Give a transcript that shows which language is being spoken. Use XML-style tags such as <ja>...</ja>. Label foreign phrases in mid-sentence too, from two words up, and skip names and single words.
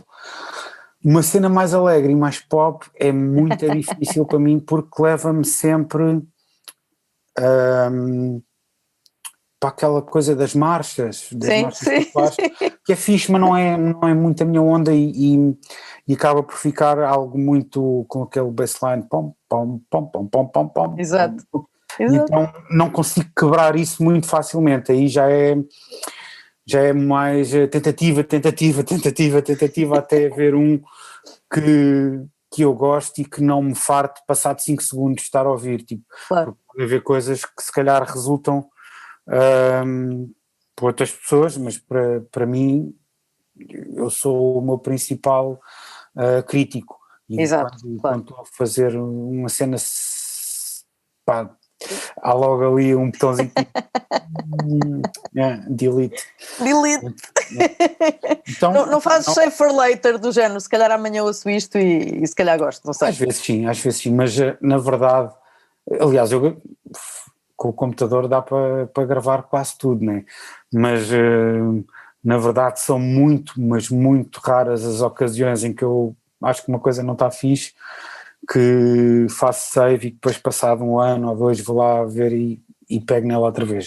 <pt>Uma cena mais alegre e mais pop é muito difícil para mim, porque leva-me sempre para aquela coisa das marchas sim. populares, que é fixe, mas não é muito a minha onda e acaba por ficar algo muito com aquele baseline pom, pom, pom, pom, pom, pom, pom, Exato. pom. Então não consigo quebrar isso muito facilmente, aí já é mais tentativa, até haver um que eu gosto e que não me farto passado 5 segundos de estar a ouvir, tipo, Claro. pode haver coisas que se calhar resultam para outras pessoas, mas para mim eu sou o meu principal crítico e Exato, quando claro. estou a fazer uma cena pá, há logo ali um botãozinho delete. Então, Não fazes</pt> <en>save for later</en> <pt>do género, se calhar amanhã ouço isto e se calhar gosto, não sei. às vezes sim, mas na verdade, aliás, eu com o computador dá para gravar quase tudo, né? Mas na verdade são mas muito raras as ocasiões em que eu acho que uma coisa não está fixe, que faço save e depois passado 1 ano ou 2 vou lá ver e pego nela outra vez.</pt>